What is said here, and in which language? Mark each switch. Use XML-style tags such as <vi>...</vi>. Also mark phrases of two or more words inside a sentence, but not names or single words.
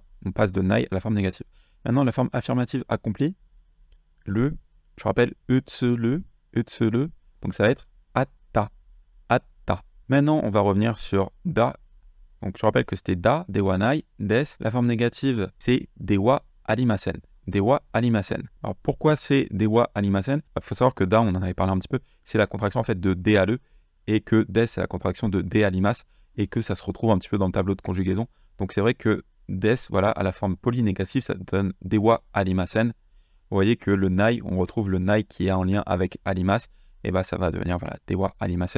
<fr>On passe de Nai à la forme négative. Maintenant, la forme affirmative accomplie, le, je rappelle, utsulu, donc ça va être atta, atta. Maintenant, on va revenir sur da. Donc, je rappelle que c'était da,</fr> <ja>ではない,</ja> <fr>des. La forme négative, c'est</fr> <ja>ではありません. ではありません.</ja> <fr>Alors, pourquoi c'est</fr> <ja>ではありません?</ja> <fr>Il faut savoir que da, on en avait parlé un petit peu, c'est la contraction en fait de</fr> <ja>である,</ja> <fr>et que des, c'est la contraction de</fr> <ja>であります,</ja> <fr>et que ça se retrouve un petit peu dans le tableau de conjugaison. Donc, c'est vrai que des, voilà, à la forme polynégative, ça donne</fr> <ja>ではありません.</ja> <fr>Vous voyez que le nai, on retrouve le nai qui est en lien avec alimas, et ça va devenir, voilà,</fr> <ja>ではありません.</ja>